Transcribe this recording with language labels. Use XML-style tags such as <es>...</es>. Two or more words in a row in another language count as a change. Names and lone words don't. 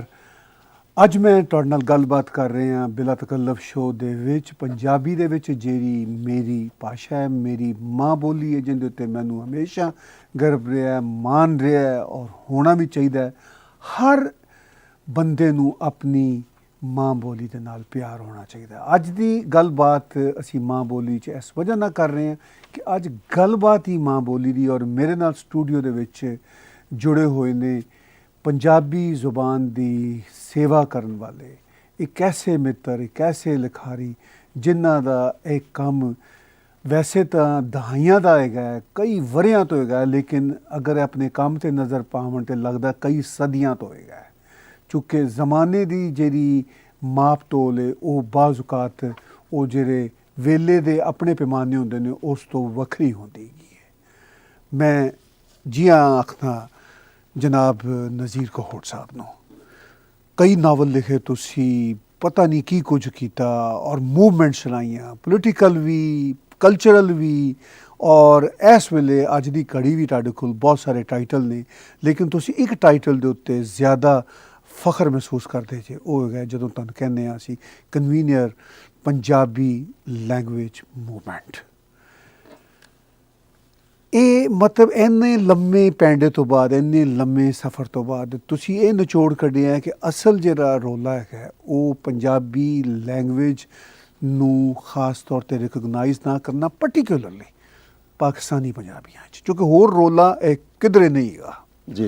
<pa>ਅੱਜ ਮੈਂ ਤੁਹਾਡੇ ਨਾਲ ਗੱਲਬਾਤ ਕਰ ਰਹੇ ਹਾਂ ਬਿਲਾ ਤਕੱਲਫ ਸ਼ੋਅ ਦੇ ਵਿੱਚ ਪੰਜਾਬੀ ਦੇ ਵਿੱਚ ਜਿਹੜੀ ਮੇਰੀ ਭਾਸ਼ਾ ਹੈ, ਮੇਰੀ ਮਾਂ ਬੋਲੀ ਹੈ, ਜਿਹਦੇ ਉੱਤੇ ਮੈਨੂੰ ਹਮੇਸ਼ਾ ਗਰਵ ਰਿਹਾ, ਮਾਣ ਰਿਹਾ ਔਰ ਹੋਣਾ ਵੀ ਚਾਹੀਦਾ ਹੈ। ਹਰ ਬੰਦੇ ਨੂੰ ਆਪਣੀ ਮਾਂ ਬੋਲੀ ਦੇ ਨਾਲ ਪਿਆਰ ਹੋਣਾ ਚਾਹੀਦਾ। ਅੱਜ ਦੀ ਗੱਲਬਾਤ ਅਸੀਂ ਮਾਂ ਬੋਲੀ 'ਚ ਇਸ ਵਜ੍ਹਾ ਨਾਲ ਕਰ ਰਹੇ ਹਾਂ ਕਿ ਅੱਜ ਗੱਲਬਾਤ ਹੀ ਮਾਂ ਬੋਲੀ ਦੀ, ਔਰ ਮੇਰੇ ਨਾਲ ਸਟੂਡੀਓ ਦੇ ਵਿੱਚ ਜੁੜੇ ਹੋਏ ਨੇ ਪੰਜਾਬੀ ਜ਼ੁਬਾਨ ਦੀ ਸੇਵਾ ਕਰਨ ਵਾਲੇ ਇੱਕ ਐਸੇ ਮਿੱਤਰ, ਇੱਕ ਐਸੇ ਲਿਖਾਰੀ ਜਿਨ੍ਹਾਂ ਦਾ ਇੱਕ ਕੰਮ ਵੈਸੇ ਤੋ ਦਹਾਈਆਂ ਦਾ ਹੈਗਾ, ਕਈ ਵਰ੍ਹਿਆਂ ਤੋ ਹੈਗਾ, ਲੇਕਿਨ ਅਗਰ ਆਪਣੇ ਕੰਮ ਤੇ ਨਜ਼ਰ ਪਾਵਣ ਤੇ ਲੱਗਦਾ ਕਈ ਸਦੀਆਂ ਤੋ ਹੈਗਾ। ਚੂੰਕਿ ਜ਼ਮਾਨੇ ਦੀ ਜਿਹੜੀ ਮਾਪ ਤੋਲ ਹੈ ਉਹ ਬਾਜ਼ੁਕਾਤ ਉਹ ਜਿਹੜੇ ਵੇਲੇ ਦੇ ਆਪਣੇ ਪੈਮਾਨੇ ਹੁੰਦੇ ਨੇ ਉਸ ਤੋ ਵੱਖਰੀ ਹੁੰਦੀ ਹੈ। ਮੈਂ ਜੀ ਹਾਂ ਆਖਣਾ ਜਨਾਬ ਨਜ਼ੀਰ ਕੌਹੜ ਸਾਹਬ ਨੂੰ। ਕਈ ਨਾਵਲ ਲਿਖੇ ਤੁਸੀਂ, ਪਤਾ ਨਹੀਂ ਕੀ ਕੁਛ ਕੀਤਾ ਔਰ ਮੂਵਮੈਂਟ ਚਲਾਈਆਂ, ਪੋਲੀਟੀਕਲ ਭੀ ਕਲਚਰਲ ਭੀ, ਔਰ ਇਸ ਵੇਲੇ ਅੱਜ ਕੀ ਘੜੀ ਭੀ ਤੁਹਾਡੇ ਕੋਲ ਬਹੁਤ ਸਾਰੇ ਟਾਈਟਲ ਨੇ, ਲੇਕਿਨ ਤੁਸੀਂ ਇੱਕ ਟਾਈਟਲ ਕੇ ਉੱਤੇ ਜ਼ਿਆਦਾ ਫ਼ਖ਼ਰ ਮਹਿਸੂਸ ਕਰਦੇ ਜੇ, ਉਹ ਹੈ ਜਦੋਂ ਤੁਹਾਨੂੰ ਕਹਿਣੇ ਅਸੀਂ</pa> <en>convener Punjabi language movement.</en> <pa>ਇਹ ਮਤਲਬ ਇੰਨੇ ਲੰਮੇ ਪੈਂਡੇ ਤੋਂ ਬਾਅਦ, ਇੰਨੇ ਲੰਮੇ ਸਫ਼ਰ ਤੋਂ ਬਾਅਦ ਤੁਸੀਂ ਇਹ ਨਿਚੋੜ ਕੱਢਿਆ ਕਿ ਅਸਲ ਜਿਹੜਾ ਰੌਲਾ ਹੈਗਾ ਉਹ</pa> <en>Punjabi language</en> <pa>ਨੂੰ ਖਾਸ ਤੌਰ 'ਤੇ ਰਿਕਗਨਾਈਜ਼ ਨਾ ਕਰਨਾ, ਪਰਟੀਕੂਲਰਲੀ ਪਾਕਿਸਤਾਨੀ ਪੰਜਾਬੀਆਂ 'ਚ, ਕਿਉਂਕਿ ਹੋਰ ਰੌਲਾ ਇਹ ਕਿਧਰੇ ਨਹੀਂ ਹੈਗਾ ਜੀ।</pa>